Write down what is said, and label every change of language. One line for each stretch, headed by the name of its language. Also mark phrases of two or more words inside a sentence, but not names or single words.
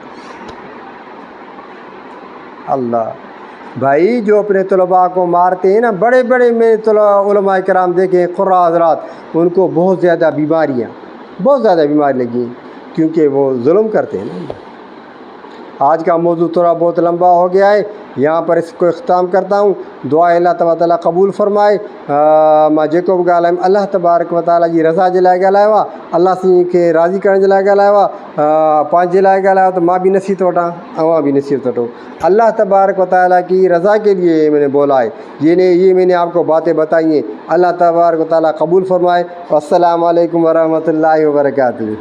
Urdu: اللہ بھائی، جو اپنے طلباء کو مارتے ہیں نا، بڑے بڑے میں علماء کرام دیکھیں، قراء حضرات، ان کو بہت زیادہ بیماری لگی ہیں کیونکہ وہ ظلم کرتے ہیں نا. آج کا موضوع تھوڑا بہت لمبا ہو گیا ہے، یہاں پر اس کو اختتام کرتا ہوں. دعا اللہ تعالیٰ قبول فرمائے.
Sindhi: ماں جیکو بھی ॻाल्हायूं اللہ تبارک و تعالیٰ جی رضا जे लाइ ॻाल्हायो आहे، अलाह साईं खे राज़ी करण जे लाइ ॻाल्हायो आहे. पंहिंजे लाइ ॻाल्हायो तो मां भी नसीहत वठां, अवां भी नसीहत वठो.
Urdu: اللہ تبارک و تعالیٰ کی رضا کے لیے میں نے بولا ہے، یہ میں نے آپ کو باتیں بتائی ہیں. اللہ تبارک و تعالیٰ قبول فرمائے. السلام علیکم ورحمۃ اللہ وبرکاتہ.